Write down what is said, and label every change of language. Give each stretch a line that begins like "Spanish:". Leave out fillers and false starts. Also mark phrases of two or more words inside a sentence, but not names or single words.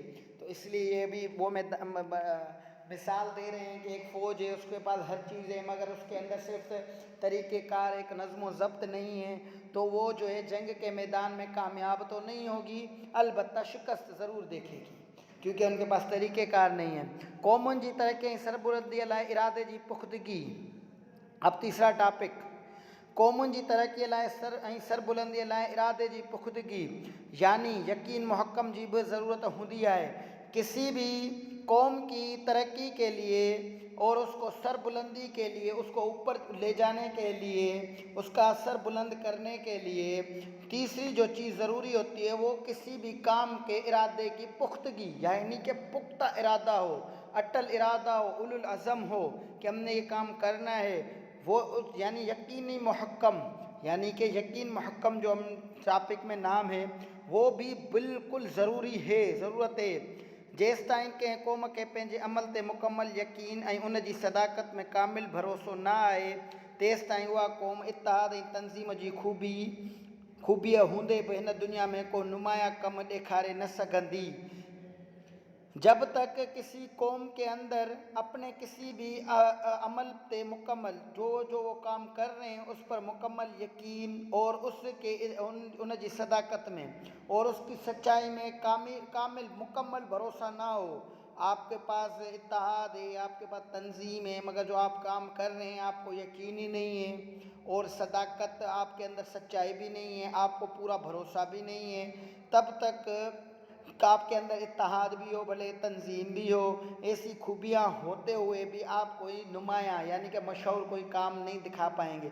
Urdu: تو اس لیے یہ بھی وہ مثال دے رہے ہیں کہ ایک فوج ہے، اس کے پاس ہر چیز ہے، مگر اس کے اندر صرف طریقہ کار، ایک نظم و ضبط نہیں ہے، تو وہ جو ہے جنگ کے میدان میں کامیاب تو نہیں ہوگی، البتہ شکست ضرور دیکھے گی کیونکہ ان کے پاس طریقہ کار نہیں ہے.
Sindhi: क़ौमुनि जी तरक्की ऐं सरबुलंदीअ लाइ इरादे जी पुख्तगी।
Urdu: اب تیسرا ٹاپک
Sindhi: क़ौमुनि जी तरक़ीअ लाइ सरबुलंदीअ लाइ इरादे जी पुख़्तगी
Urdu: یعنی یقین محکم جی بھی ضرورت ہوتی ہے. کسی بھی قوم کی ترقی کے لیے اور اس کو سربلندی کے لیے، اس کو اوپر لے جانے کے لیے، اس کا سر بلند کرنے کے لیے تیسری جو چیز ضروری ہوتی ہے وہ کسی بھی کام کے ارادے کی پختگی یعنی کہ پختہ ارادہ ہو، اٹل ارادہ ہو، اولوالعزم ہو کہ ہم نے یہ کام کرنا ہے. وہ یعنی یقینی محکم یعنی کہ یقین محکم جو ہم ٹاپک میں نام ہے وہ بھی بالکل ضروری ہے، ضرورت ہے.
Sindhi: जेसि ताईं कंहिं क़ौम खे पंहिंजे अमल ते मुकमल यकीन ऐं उन जी सदाकत में कामिल भरोसो न आहे तेसि ताईं उहा क़ौम इत्तिहाद ऐं तंज़ीम जी ख़ूबीअ हूंदे बि हिन दुनिया में को नुमाया कम ॾेखारे न सघंदी।
Urdu: جب تک کسی قوم کے اندر اپنے کسی بھی عمل پہ مکمل جو وہ کام کر رہے ہیں اس پر مکمل یقین اور اس کے
Sindhi: उन जी सदाकत में
Urdu: اور اس کی سچائی میں کامل مکمل بھروسا نہ ہو، آپ کے پاس اتحاد ہے، آپ کے پاس تنظیم ہے، مگر جو آپ کام کر رہے ہیں آپ کو یقین ہی نہیں ہے اور صداقت آپ کے اندر سچائی بھی نہیں ہے، آپ کو پورا بھروسا بھی نہیں ہے، تب تک آپ کے اندر اتحاد بھی ہو، بھلے تنظیم بھی ہو، ایسی خوبیاں ہوتے ہوئے بھی آپ کوئی نمایاں یعنی کہ مشہور کوئی کام نہیں دکھا پائیں گے.